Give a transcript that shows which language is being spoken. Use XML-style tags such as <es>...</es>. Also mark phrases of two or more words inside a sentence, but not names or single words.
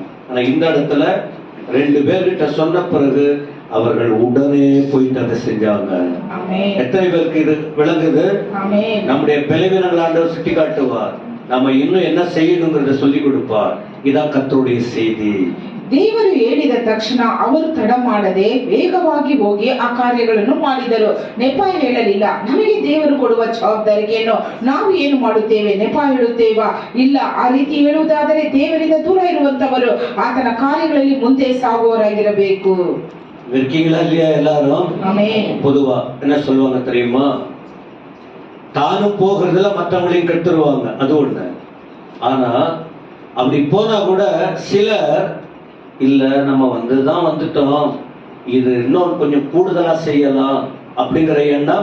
<ta>ஆனா இந்த இடத்துல 2 பேர்கிட்ட சொன்ன பிறகு அவர்கள் உடனே போயிட்டு அதை செஞ்சாங்க. எத்தனை பேருக்கு இது விளங்குது? நம்முடைய பலவீனங்கள் ஆண்டவர் சுட்டி காட்டுவார், நம்ம இன்னும் என்ன செய்யணுங்கிறத சொல்லி கொடுப்பார். இதான் ಕರ್ತருடைய செய்தி.</ta> <kn>ದೇವರು ಹೇಳಿದ ತಕ್ಷಣ ಅವರು ತಡ ಮಾಡದೆ ವೇಗವಾಗಿ ಹೋಗಿ ಆ ಕಾರ್ಯಗಳನ್ನು ಮಾಡಿದರು. ನೆಪ ಹೇಳಲಿಲ್ಲ, ನಮಗೆ ದೇವರು ಕೊಡುವ ಜವಾಬ್ದಾರಿಯನ್ನು ನಾವು ಏನು ಮಾಡುತ್ತೇವೆ, ನೆಪ ಹೇಳುತ್ತೇವಾ? ಇಲ್ಲ. ಆ ರೀತಿ ಹೇಳುವುದಾದರೆ ದೇವರಿಂದ ದೂರ ಇರುವಂತವರು ಆತನ ಕಾರ್ಯಗಳಲ್ಲಿ ಮುಂದೆ ಸಾಗುವವರಾಗಿರಬೇಕು.</kn> <ta>இருக்கீங்களா இல்லையா? எல்லாரும் பொதுவா என்ன சொல்லுவாங்க தெரியுமா? தானும் போகிறதுல மற்றவங்களையும் கெடுத்துருவாங்க, அது ஒண்ணு. ஆனா அப்படி போனா கூட சிலர் இல்ல, நம்ம வந்துதான் வந்துட்டோம், இது இன்னும் கொஞ்சம் கூடுதலா செய்யலாம் அப்படிங்கிற எண்ணம்.</ta>